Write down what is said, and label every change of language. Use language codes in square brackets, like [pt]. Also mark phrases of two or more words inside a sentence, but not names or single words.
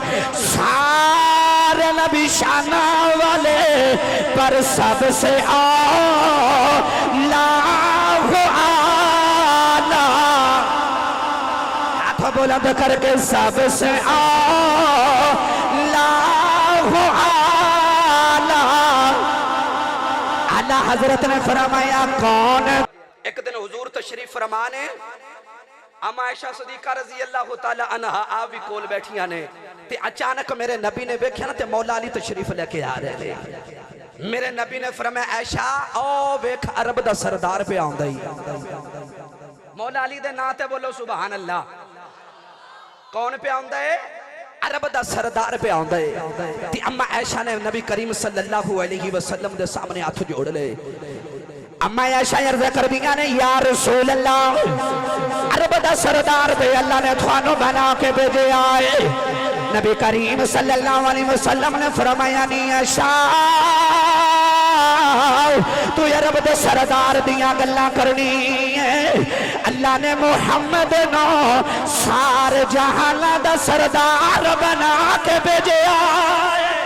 [pa] سارے نبی شانا والے پر سب سے اعلیٰ بلند کر کے سب سے اعلیٰ اعلیٰ حضرت نے فرمایا کون. ایک دن حضور تشریف فرمانے اماں عائشہ صدیقہ [ar] رضي الله تعالى عنها [pa] آپ بھی کول بیٹھیاں نے تے اچانک میرے نبی نے ویکھیا نا تے مولا علی تشریف لے کے آ رہے تھے. میرے نبی نے فرمایا عائشہ او ویکھ عرب دا سردار پے آندا ہی. مولا علی دے نام تے بولو [ar] سبحان الله. [pa] کون پے آندا ہے؟ عرب دا سردار پے آندا ہے. تے اماں عائشہ نے نبی کریم [ar] صلى الله عليه وسلم [pa] دے سامنے ہاتھ جوڑ لے. اماں عائشہ عرض کر دیا نے [ar] يا رسول الله [pa] عرب دا سردار پے اللہ نے تھانوں بنا کے بھیجے آئے. نبی کریم [ar] صلى الله عليه وسلم [pa] نے فرمایا نی عائشہ توں عرب دے سردار دیاں گلاں کرنی ہے. اللہ نے محمد نوں سارے جہان دا سردار بنا کے بھیجے آئے.